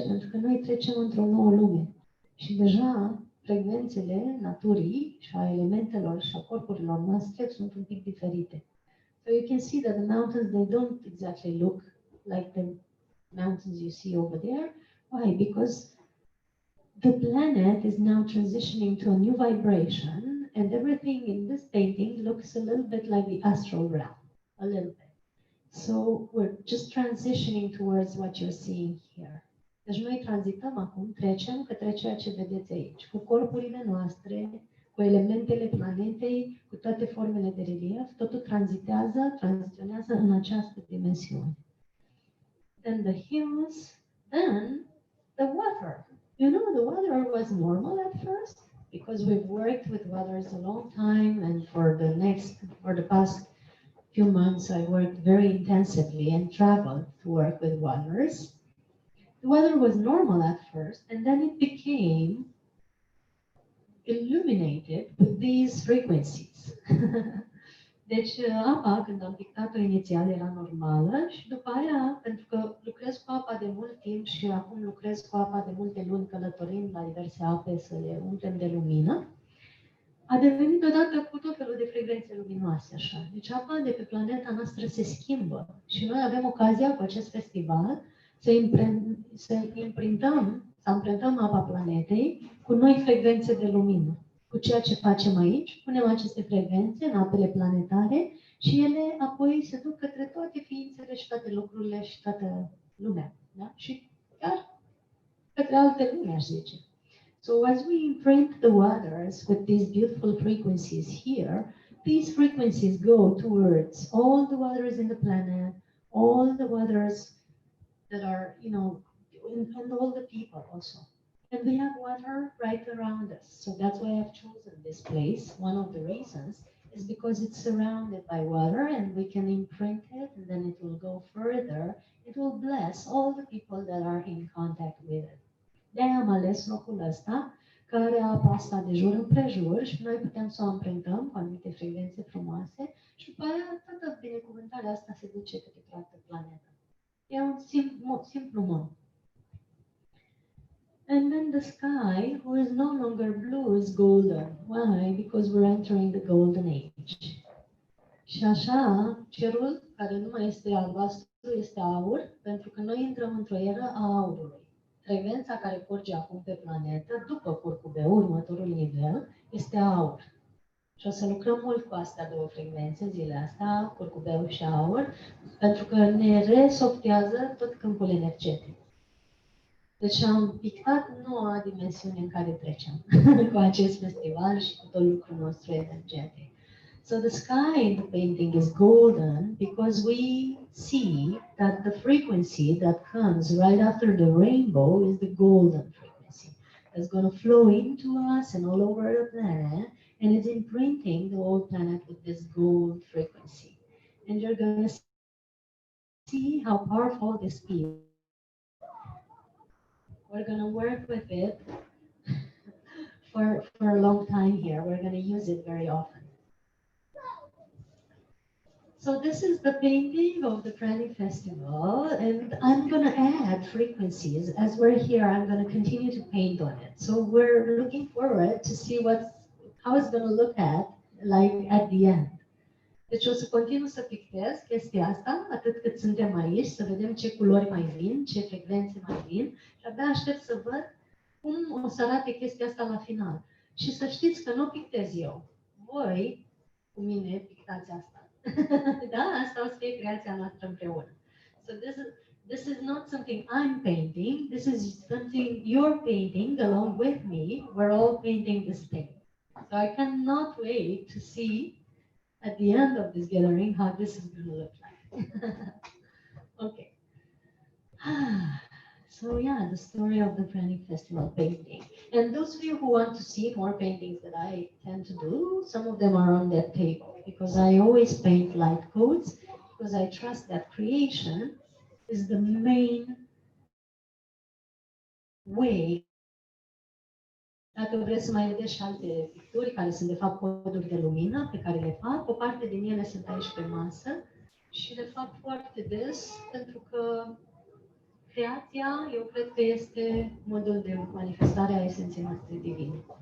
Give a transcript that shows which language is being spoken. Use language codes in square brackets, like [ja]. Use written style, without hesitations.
[ro] Pentru că noi trecem într-o nouă lume. Și deja frecvențele naturii și a elementelor și a corpurilor noastre sunt un pic diferite. [en] So you can see that the mountains, they don't exactly look like the mountains you see over there. Why? Because the planet is now transitioning to a new vibration, and everything in this painting looks a little bit like the astral realm, a little bit. So we're just transitioning towards what you're seeing here. [ro] Deci noi tranzităm acum, trecem către ceea ce vedeți aici, cu corpurile noastre, cu elementele planetei, cu toate formele de relief, totul tranziționează în această dimensiune. [en] Then the hills, then the water. You know, the weather was normal at first because we've worked with weathers a long time, and for the past few months I worked very intensively and traveled to work with weathers. The weather was normal at first, and then it became illuminated with these frequencies. [ro] Deci apa, când am pictat-o inițial, era normală și după aia, pentru că lucrez cu apa de mult timp și acum lucrez cu apa de multe luni, călătorind la diverse ape să le umplem de lumină, a devenit odată cu tot felul de frecvențe luminoase, așa. Deci apa de pe planeta noastră se schimbă și noi avem ocazia cu acest festival să amprentăm apa planetei cu noi frecvențe de lumină. Cu ceea ce facem aici, punem aceste frecvențe în apele planetare și ele apoi se duc către toate ființele și toate lucrurile și toată lumea. Da? Și chiar către alte lumi, aș zice. [en] So as we imprint the waters with these beautiful frequencies here, these frequencies go towards all the waters in the planet, all the waters that are, you know, and all the people also. And we have water right around us. So that's why I've chosen this place. One of the reasons is because it's surrounded by water and we can imprint it and then it will go further. It will bless all the people that are in contact with it. [ro] De-aia am ales locul ăsta, care are apa asta de jur împrejur și noi putem să o amprentăm cu anumite frecvențe frumoase și după aia toată binecuvântarea asta se duce către toată planeta. E un simplu mod. [en] And then the sky, who is no longer blue, is golden. Why? Because we're entering the golden age. [ro] Și așa, cerul, care nu mai este albastru, este aur, pentru că noi intrăm într-o eră a aurului. Frecvența care curge acum pe planetă, după curcubeu, următorul nivel, este aur. Și o să lucrăm mult cu astea două frecvențe zilele astea, curcubeu și aur, pentru că ne resoftează tot câmpul energetic. Deci am pictat noua dimensiune în care trecem cu acest festival și cu tot lucrul nostru energetic. [en] So the sky in the painting is golden because we see that the frequency that comes right after the rainbow is the golden frequency. That's going to flow into us and all over the planet, and it's imprinting the whole planet with this gold frequency. And you're going to see how powerful this is. We're going to work with it for a long time here. We're going to use it very often. So this is the painting of the Prani Festival, and I'm going to add frequencies. As we're here, I'm going to continue to paint on it. So we're looking forward to see how it's going to look like at the end. [ro] Deci o să continu să pictez chestia asta, atât cât suntem aici, să vedem ce culori mai vin, ce frecvențe mai vin, și abia aștept să văd cum o să arate chestia asta la final. Și să știți că nu o pictez eu. Voi, cu mine, pictați asta. Da? Asta o să fie creația noastră împreună. [en] So this is not something I'm painting, this is something you're painting along with me. We're all painting this thing. So I cannot wait to see at the end of this gathering how this is going to look like. Okay. So yeah, the story of the Pranic Festival painting. And those of you who want to see more paintings that I tend to do, some of them are on that table because I always paint light codes because I trust that creation is the main way. [ro] Dacă vreți să mai vedeți și alte picturi care sunt de fapt coduri de lumină pe care le fac, o parte din ele sunt aici pe masă și le fac foarte des pentru că creația, eu cred că este modul de manifestare a esenței noastre divine.